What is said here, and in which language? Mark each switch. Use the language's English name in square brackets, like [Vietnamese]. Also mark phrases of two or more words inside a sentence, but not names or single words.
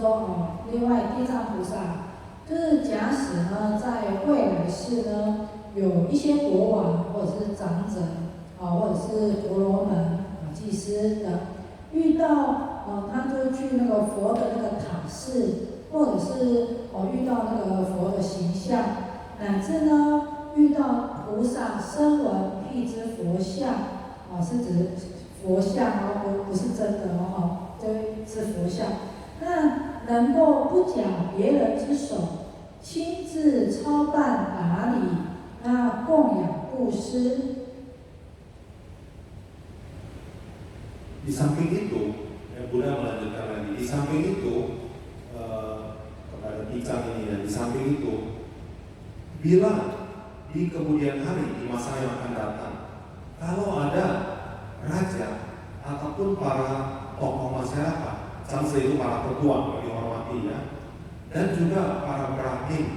[Chinese] 说另外地藏菩萨就是假使呢，在未来世呢，有一些国王或者是长者或者是婆罗门祭司的，遇到他就去那个佛的那个塔寺，或者是遇到那个佛的形象，乃至呢遇到菩萨声闻辟支佛像，是指佛像不是真的就是佛像。那能够不假别人之手，亲自操办打理，那供养布施。 [Indonesian] Di samping itu, Buddha melanjutkan lagi. Di samping itu, kepada Ticang ini, dan di samping itu, bila di kemudian hari, di masa yang akan datang, kalau ada raja ataupun para tokoh masyarakat, sampai itu para ketua yang dihormati ya, dan juga para Brahmin.